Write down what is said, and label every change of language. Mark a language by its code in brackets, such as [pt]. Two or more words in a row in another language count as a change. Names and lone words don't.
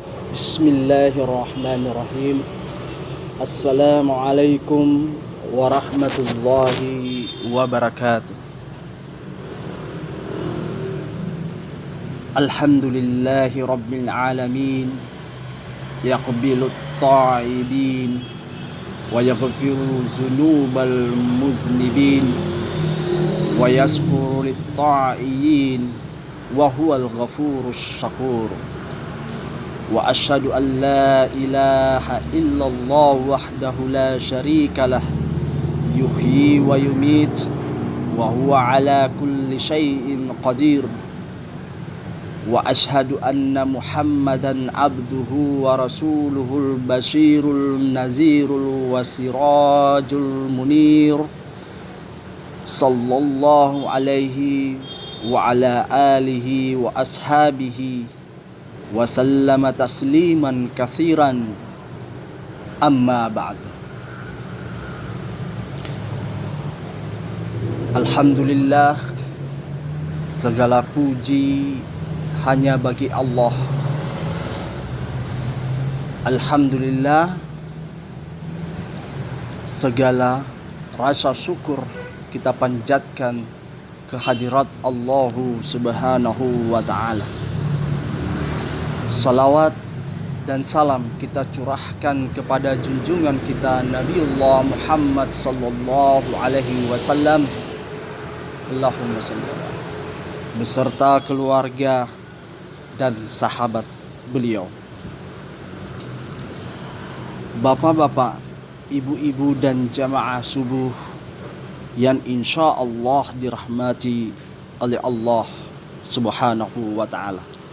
[ar] بسم الله الرحمن الرحيم. السلام عليكم ورحمة الله وبركاته. الحمد لله رب العالمين. يقبل التائبين ويغفر ذنوب المذنبين ويشكر للطائعين وهو الغفور الشكور. وأشهد أن لا إله إلا الله وحده لا شريك له يحيي ويميت وهو على كل شيء قدير. وأشهد أن محمدا عبده ورسوله البشير النذير والسراج المنير صلى الله عليه وعلى آله وأصحابه وسلم تسليما كثيرا أما بعد. [id] Alhamdulillah, segala puji hanya bagi Allah. Alhamdulillah, segala rasa syukur kita panjatkan kehadirat Allah [ar] سبحانه وتعالى. [id] Salawat dan salam kita curahkan kepada junjungan kita Nabiullah Muhammad [ar] صلى الله عليه وسلم اللهم صل على, [id] beserta keluarga dan sahabat beliau. Bapak-bapak, ibu-ibu dan jamaah subuh yang insya Allah dirahmati oleh Allah [ar] سبحانه وتعالى.